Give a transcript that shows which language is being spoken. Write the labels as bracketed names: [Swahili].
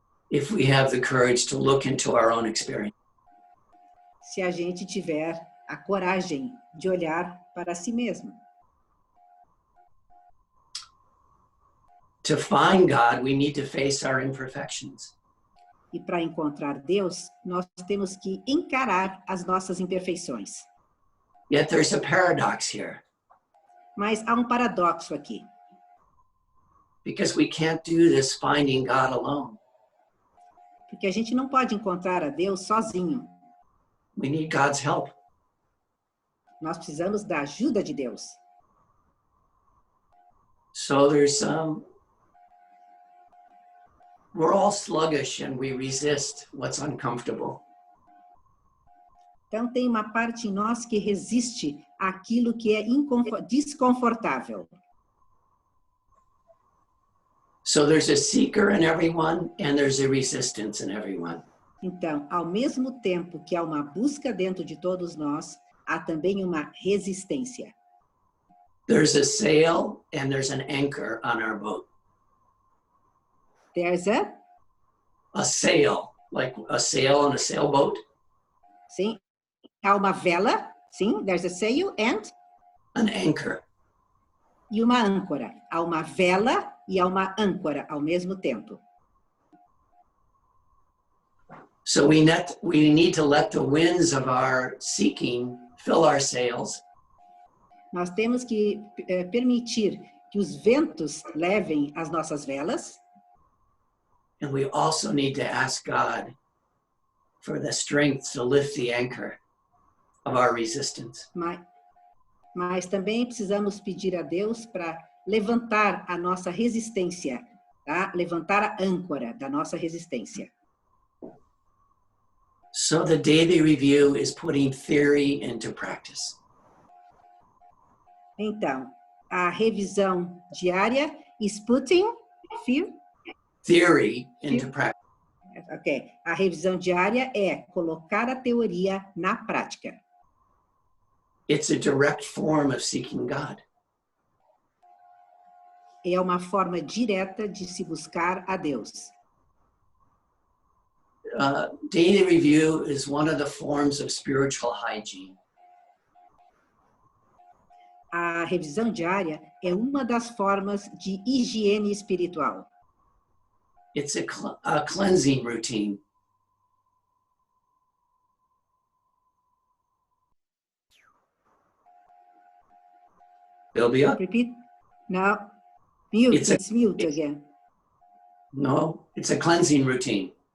[English] If we have the courage to look into our own experience. [Portuguese] se a gente tiver a coragem de olhar para si mesmo. [English] To find God, we need to face our imperfections. [Portuguese] E para encontrar Deus, nós temos que encarar as nossas imperfeições. [English] Yet there's a paradox here, [Portuguese] Mas há um paradoxo aqui, [English] because we can't do this finding God alone. [Portuguese] porque a gente não pode encontrar a Deus sozinho. [English] We need God's help. [Portuguese] Nós precisamos da ajuda de Deus. [English] So we're all sluggish and we resist what's uncomfortable. [Portuguese] Então tem uma parte em nós que resiste àquilo que é desconfortável. [English] So there's a seeker in everyone and there's a resistance in everyone. [Portuguese] Então, ao mesmo tempo que há uma busca dentro de todos nós, há também uma resistência. [English] There's a sail and there's an anchor on our boat. There's A sail, like a sail on a sailboat. [Portuguese] sim, há uma vela, sim, [English] there's a sail and An anchor. [Portuguese] e uma âncora. Há uma vela e há uma âncora ao mesmo tempo. [English] So we need to let the winds of our seeking fill our sails. [Portuguese] Nós temos que permitir que os ventos levem as nossas velas. [English] And we also need to ask God for the strength to lift the anchor of our resistance. [Portuguese] Mas também precisamos pedir a Deus para levantar a nossa resistência, tá? Levantar a âncora da nossa resistência. [English] So the daily review is putting theory into practice. [Portuguese] Então, a revisão diária [English] is putting Theory into practice. Ok. [Portuguese] A revisão diária é colocar a teoria na prática. [English] It's a direct form of seeking God. [Portuguese] É uma forma direta de se buscar a Deus. [English] Daily review is one of the forms of spiritual hygiene. [Portuguese] A revisão diária é uma das formas de higiene espiritual. [English] It's a cleansing routine. Sylvia? Repeat? No. Mute. It's a- It's mute again. No, it's a cleansing routine.